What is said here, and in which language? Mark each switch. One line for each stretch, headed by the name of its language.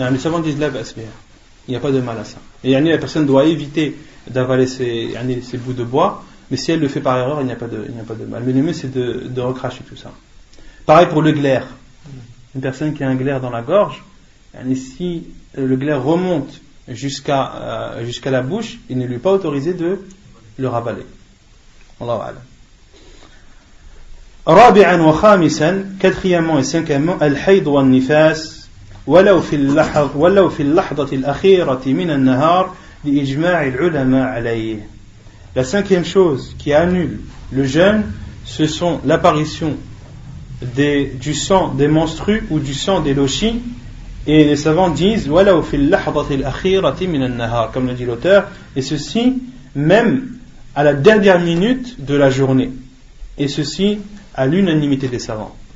French: Non, les savants disent là, il n'y a pas de mal à ça. Et la personne doit éviter d'avaler ces bouts de bois, mais si elle le fait par erreur, il n'y a pas de mal. Mais le mieux c'est de recracher tout ça. Pareil pour le glaire. Une personne qui a un glaire dans la gorge, si le glaire remonte jusqu'à la bouche, il ne lui est pas autorisé de le ravaler.
Arabic: Allahu a'lam. رابعا وخامسا,
French: quatrièmement et cinquièmement,
Arabic: الحيض والنفاس ولو في اللحظة الأخيرة من النهار لإجماع العلماء عليه.
French: La cinquième chose qui annule le jeûne, ce sont l'apparition du sang des menstrues ou du sang des lochis, et les savants disent
Arabic: ولو في اللحظة الأخيرة من النهار,
French: comme le dit l'auteur, et ceci même à la dernière minute de la journée, et ceci à l'unanimité des savants.